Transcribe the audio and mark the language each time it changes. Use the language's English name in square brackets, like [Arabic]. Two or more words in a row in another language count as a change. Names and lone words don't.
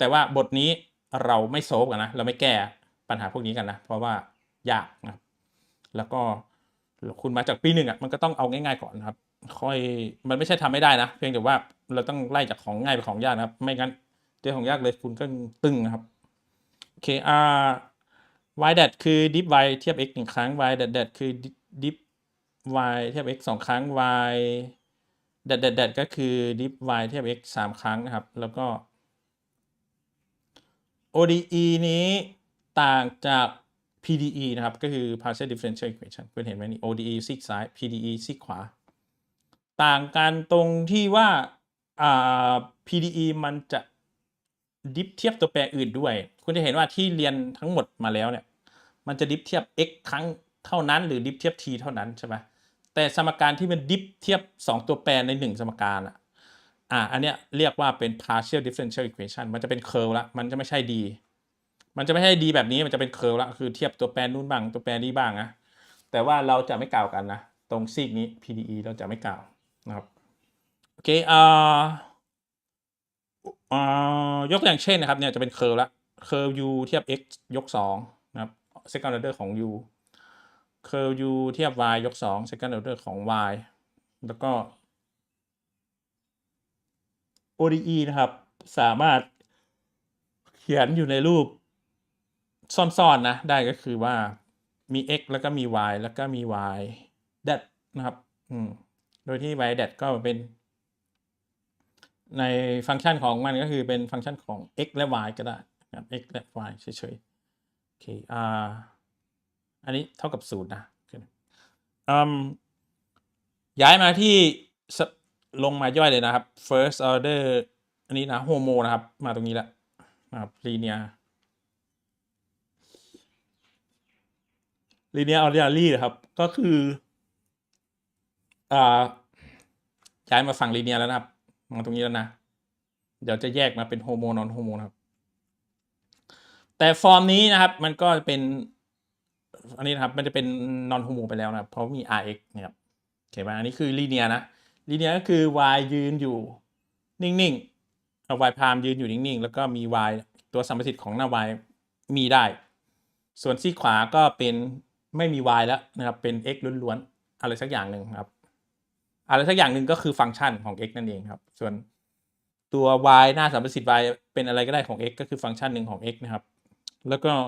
[Thai] ว่าบทนี้เราไม่โซฟกันนะเราไม่แก้ปัญหาพวกนี้กันนะเพราะว่ายากนะครับแล้วก็คุณมาจากปี1มันก็ต้องเอาง่ายๆก่อนนะครับค่อยมันไม่ใช่ทำไม่ได้นะเพียงแต่ว่าเราต้องไล่จากของง่ายไปของยากนะครับไม่งั้นเจอของยากเลยคุณก็ตึงนะครับโอเคy แดดคือ diff y เทียบ x 1ครั้ง y แดดคือ diff y เทียบ x 2ครั้ง y แดดก็คือ diff y เทียบ x 3ครั้งนะครับแล้วก็ ODE นี้ต่างจาก PDE นะครับก็คือ [English] partial differential equation [Thai] คุณเห็นไหมนี่ ODE ซีกซ้าย PDE ซีกขวาต่างกันตรงที่ว่าPDE มันจะดิ ฟเทียบตัวแปรอื่นด้วยคุณจะเห็นว่าที่เรียนทั้งหมดมาแล้วเนี่ยมันจะดิฟเทียบ x ครั้งเท่านั้นหรือดิฟเทียบ t เท่านั้นใช่ไหมแต่สมการที่มันดิฟเทียบ2ตัวแปรใน1สมการอันเนี้ยเรียกว่าเป็น [English] partial differential equation [Thai] มันจะเป็น curve ละมันจะไม่ใช่ d มันจะไม่ใช่ d แบบนี้มันจะเป็น curve ละคือเทียบตัวแปรนู้นบ้างตัวแปรนี้บ้างนะแต่ว่าเราจะไม่กล่าวกันนะตรงซีกนี้ PDE เราจะไม่กล่าวนะครับโอเค ยกตัวอย่างเช่นนะครับเนี่ยจะเป็น curve ละcurve u เทียบ x ยก2นะครับ [English] second order [Thai] ของ u curve u เทียบ y ยก2 [English] second order [Thai] ของ y แล้วก็ ODE นะครับสามารถเขียนอยู่ในรูปซ่อนๆนะได้ก็คือว่ามี x แล้วก็มี y แล้วก็มี y แดดนะครับโดยที่ y แดดก็เป็น ในฟังก์ชันของมันก็คือเป็นฟังก์ชันของ x และ y ก็ได้นะครับ x และ y เฉยๆโอเคอันนี้เท่ากับ0นะย้ายมาที่ลงมาย่อยเลยนะครับ [English] first order [Thai] อันนี้นะโฮโมนะครับมาตรงนี้แล้วนะครับ linear ordinary นะครับก็คือย้ายมาฝั่ง linear แล้วนะครับมาตรงนี้แล้วนะเดี๋ยวจะแยกมาเป็นโฮโมนอนโฮโมนะครับแต่ฟอร์มนี้นะครับมันก็เป็นอันนี้นะครับมัน จะเป็นนอนโฮโมไปแล้วนะครับเพราะมี rx นะครับเห็นไหมอันนี้คือ linear นะ linear ก็คือ y ยืนอยู่นิ่งๆy พามยืนอยู่นิ่งๆแล้วก็มี y ตัวสัมประสิทธิ์ของหน้า y มีได้ส่วนซีขวาก็เป็นไม่มี y แล้วนะครับเป็น x ล้วนๆอะไรสักอย่างหนึ่งครับอะไรสักอย่างหนึ่งก็คือฟังก์ชันของ x นั่นเองครับส่วนตัว y หน้าสัมประสิทธิ์ y เป็นอะไรก็ได้ของ x ก็คือฟังก์ชันหนึ่งของ x นะครับแล้วก็